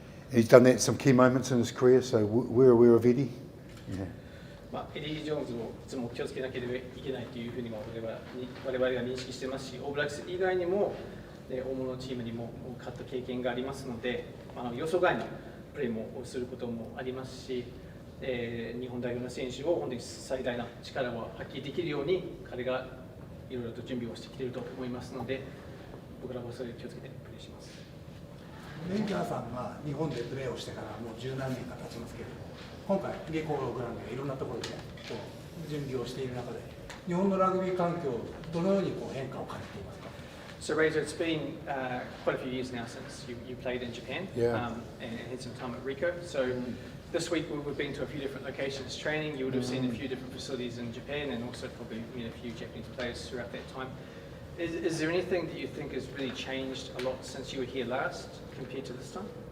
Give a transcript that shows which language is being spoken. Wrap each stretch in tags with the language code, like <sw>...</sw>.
<en>He's done that at some key moments in his career, so we're aware of Eddie. Yeah.</en> <ja>エディ・ジョーンズをいつも気をつけなければいけないというふうにも我々が認識してますし、オーブラックス以外にも大物チームにも勝った経験がありますので、予想外のプレーもすることもありますし、日本代表の選手を本当に最大な力を発揮できるように彼がいろいろと準備をしてきていると思いますので、僕らもそれを気をつけてプレーします。メンジャーさんが日本でプレーをしてからもう十何年か経ちますけれども、今回、下校グランドやいろんなところで準備をしている中で、日本のラグビー環境、どのように変化を感じていますか？</ja> <en>So Razor, it's been quite a few years now since you played in Japan, Yeah. And had some time at Rico. So this week we've been to a few different locations training. You would have seen a few different facilities in Japan, and also probably met a few Japanese players throughout that time. Is there anything that you think has really changed a lot since you were here last compared to this time?</en>